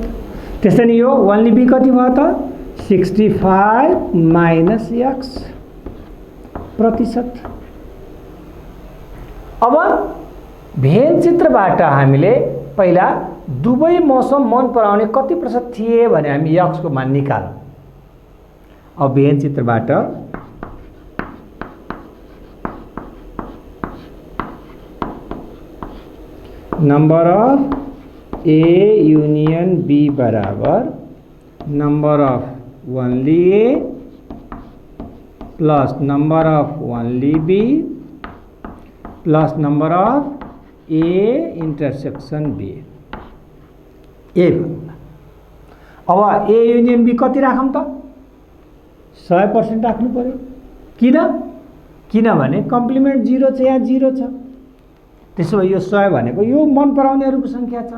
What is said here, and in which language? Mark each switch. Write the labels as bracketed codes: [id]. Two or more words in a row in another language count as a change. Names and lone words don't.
[ne] त्यसै नि यो [en] only b [ne] कति भयो त 65 माइनस x%। अब भेन चित्रबाट हामीले पहिला दुवै मौसम मन पराउने कति प्रतिशत थिए भने हामी x को मान निकालौं। अब भेन चित्रबाट [en] number of A union B बराबर number of only A plus number of only B plus number of A intersection B ए भन्नुला। [ne] अब [en] A union B [ne] कति राखौँ त 100% राख्नु पर्यो। किनभने कम्प्लिमेन्ट 0 छ, यहाँ 0 छ। त्यसो भए यो 100 भनेको यो मन पराउनेहरूको सङ्ख्या छ।